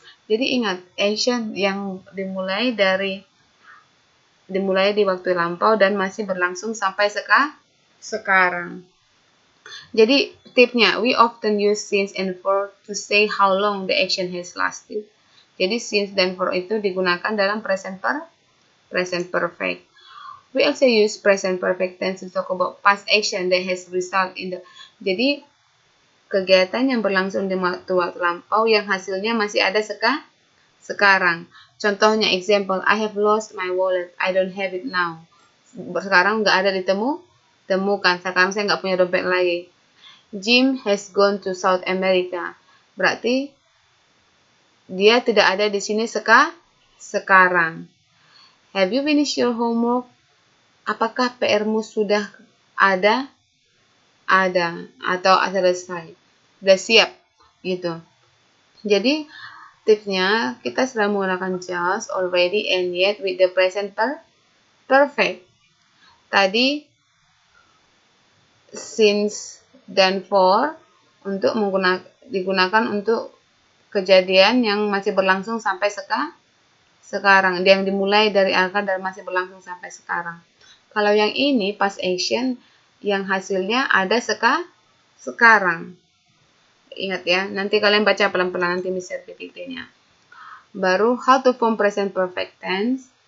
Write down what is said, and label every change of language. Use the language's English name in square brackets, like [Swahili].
[Indonesian] Jadi ingat, action yang dimulai di waktu lampau dan masih berlangsung sampai sekarang. Jadi tipnya, [English] we often use since and for to say how long the action has lasted. [Indonesian] Jadi since dan for itu digunakan dalam present perfect. [English] We also use present perfect tense to talk about past action that has result in the. [Indonesian] Jadi kegiatan yang berlangsung di waktu lampau yang hasilnya masih ada sekarang. Contohnya [English] example, I have lost my wallet. I don't have it now. [Indonesian] Sekarang nggak ada ditemukan. Sekarang saya nggak punya dompet lagi. [English] Jim has gone to South America. [Indonesian] Berarti dia tidak ada di sini sekarang. [English] Have you finished your homework? [Indonesian] Apakah PR-mu sudah ada? Ada atau selesai? Sudah siap gitu. Jadi tipsnya kita sudah menggunakan just, already, and yet [English] with the present perfect. [Indonesian] Tadi since dan for untuk digunakan untuk kejadian yang masih berlangsung sampai sekarang, yang dimulai dari akar dan masih berlangsung sampai sekarang. Kalau yang ini past action yang hasilnya ada sekarang. Ingat ya, nanti kalian baca pelan-pelan nanti bisa PPT-nya. Baru [English] how to form present perfect tense.